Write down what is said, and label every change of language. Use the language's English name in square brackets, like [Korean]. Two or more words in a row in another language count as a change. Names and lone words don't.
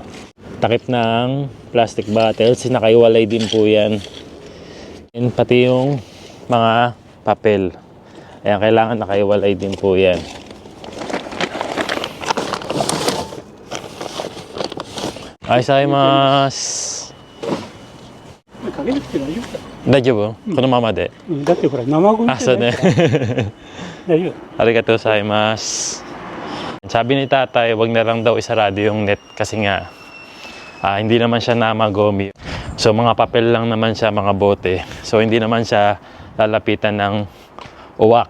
[Filipino] Takip ng plastic bottles, nakaiwalay din po yan. And pati yung mga papel. Ayan, kailangan nakaiwalay din po yan. Aisaimasu. [Japanese] 大丈夫？このままで。だってほら生ゴミ。そうね。大丈夫。ありがとうございます. [Filipino] Sabi ni tatay, wag na lang daw isarado yung net kasi nga hindi naman siya namagomi. So mga papel lang naman siya, mga bote. So hindi naman siya lalapitan ng uwak.